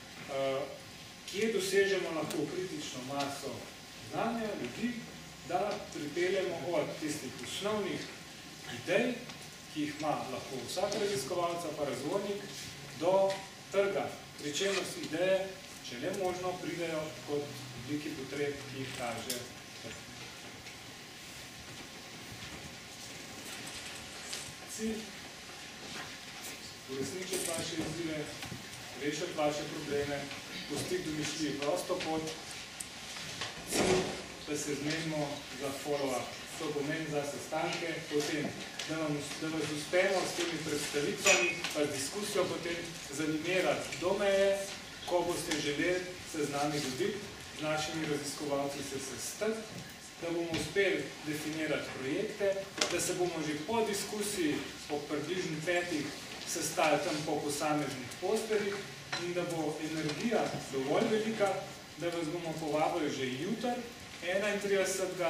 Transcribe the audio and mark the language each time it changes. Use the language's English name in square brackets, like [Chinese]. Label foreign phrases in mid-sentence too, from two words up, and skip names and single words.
[Slovenian] kje dosežemo lahko kritično maso znanja ljudi, da pripeljemo od tistih osnovnih idej, ki jih ima lahko vsak raziskovalca pa razvojnik, do trga, pri čemer si ideje, če le možno, pridejo kot obliki potreb, ki jih kaže trg. cilj, uresničiti vaše izzive, rešiti vaše probleme, pustiti domišljiji prosto pot, cilj, da se zmenimo za follow-up. To pomeni za sestanke, potem, da vas uspemo s temi predstavitvami, pa z diskusijo potem zanimirati do meje, ko boste želeli se z nami dobiti, z našimi raziskovalci se sestati, da bomo uspeli definirati projekte, da se bomo že po diskusiji, po približno 5 sestali tam po posameznih posterih in da bo energija dovolj velika, da vas bomo povabili že jutri, 31.